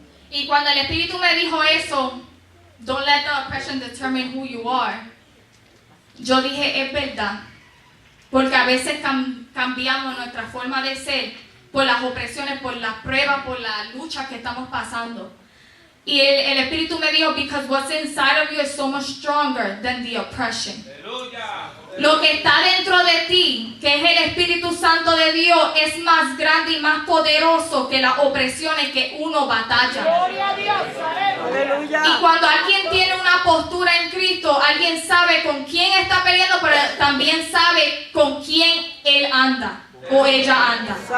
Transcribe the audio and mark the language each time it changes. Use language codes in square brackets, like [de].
[es] Y cuando el Espíritu me dijo eso, [en] don't let the oppression determine who you are, [es] yo dije, es verdad. Porque a veces cambiamos nuestra forma de ser por las opresiones, por las pruebas, por las luchas que estamos pasando. Y el Espíritu me dijo, [en] because what's inside of you is so much stronger than the oppression. [es] Lo que está dentro de ti, que es el Espíritu Santo de Dios, es más grande y más poderoso que las opresiones que uno batalla. Gloria a Dios, aleluya. Y cuando alguien tiene una postura en Cristo, alguien sabe con quién está peleando, pero también sabe con quién él anda o ella anda.